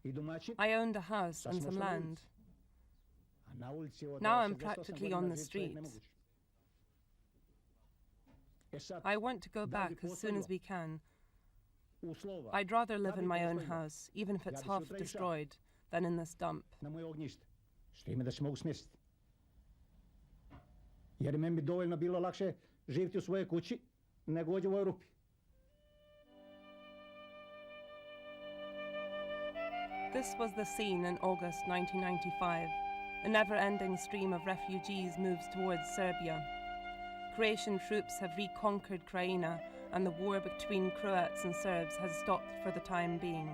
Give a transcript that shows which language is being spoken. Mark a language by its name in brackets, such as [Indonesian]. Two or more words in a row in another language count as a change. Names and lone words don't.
[English] I owned a house and some land. Now I'm practically on the street. I want to go back as soon as we can. I'd rather live in my own house, even if it's half destroyed, than in this dump. [Croatian] Jer meni bi dovoljno bilo lakše živjeti u svojoj kući nego ovdje u ovoj rupi. [English] This was the scene in August 1995. A never-ending stream of refugees moves towards Serbia. Croatian troops have reconquered Krajina, and the war between Croats and Serbs has stopped for the time being.